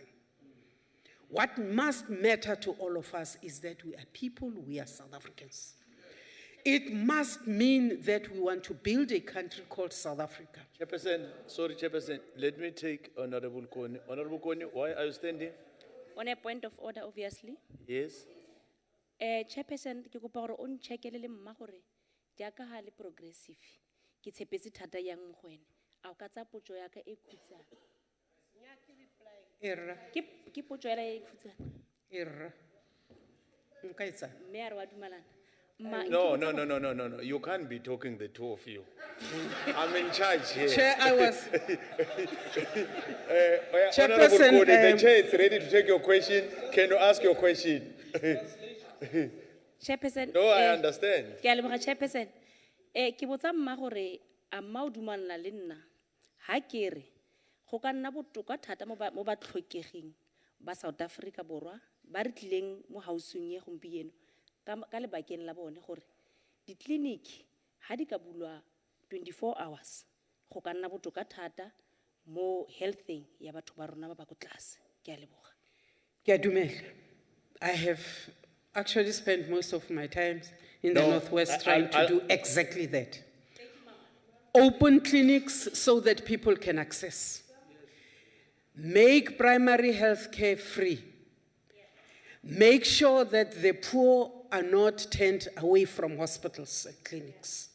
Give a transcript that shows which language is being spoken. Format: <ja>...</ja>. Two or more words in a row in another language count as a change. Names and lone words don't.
<en>What must matter to all of us is that we are people, we are South Africans. It must mean that we want to build a country called South Africa. Chairperson, let me take Honorable Kone. Honorable Kone, why are you standing? On a point of order, obviously. Yes.</en> <tn>Chairperson, ke kopa gore o nchekelele mma gore jaaka ha le progressive ke tshepetse thata yang mo go ene a o ka tsa potso ya ka e khutshane ke potso ya e khutshane nka etsa mme a re wa dumalana</tn> <en>No. You can't be talking, the two of you. I'm in charge here. Chair, I was. Honorable Kone, the chair is ready to take your question. Can you ask your question? Chairperson. No, I understand.</en> <tn>Ke a leboga Chairperson. Ke botsa mma gore a mma o dumalana le nna. Ha ke re go ka nna botoka thata mo ba tlhokegeng ba South Africa borwa ba re tlileng mo hausung ye gompieno. Ka lebakeng la bone gore ditleliniki ha di ka bulwa 24 hours go ka nna botoka thata mo healthing ya batho ba rona ba ba ko tlase. Ke a leboga. Ke a dumela.</tn> <en>I have actually spent most of my time in the No, Northwest trying to I'll- do exactly that. Open clinics so that people can access. Make primary health care free. Make sure that the poor are not turned away from hospitals and clinics.</en>